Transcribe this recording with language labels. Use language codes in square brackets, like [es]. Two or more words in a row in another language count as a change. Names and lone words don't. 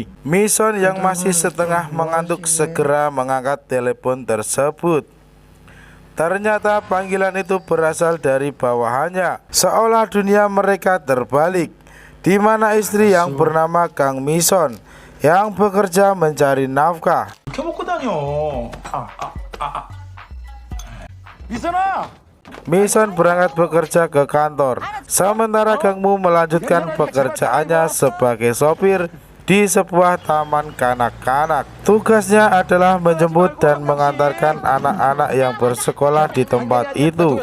[id] Mission yang masih setengah mengantuk segera mengangkat telepon tersebut. Ternyata panggilan itu berasal dari bawahannya, seolah dunia mereka terbalik, di mana istri yang bernama Kang Mission yang bekerja mencari nafkah. [ko] 이렇게 먹고 다녀. 미선아. [id] Mission berangkat bekerja ke kantor, sementara Kangmu melanjutkan pekerjaannya sebagai sopir di sebuah taman kanak-kanak. Tugasnya adalah menjemput dan mengantarkan anak-anak yang bersekolah di tempat itu.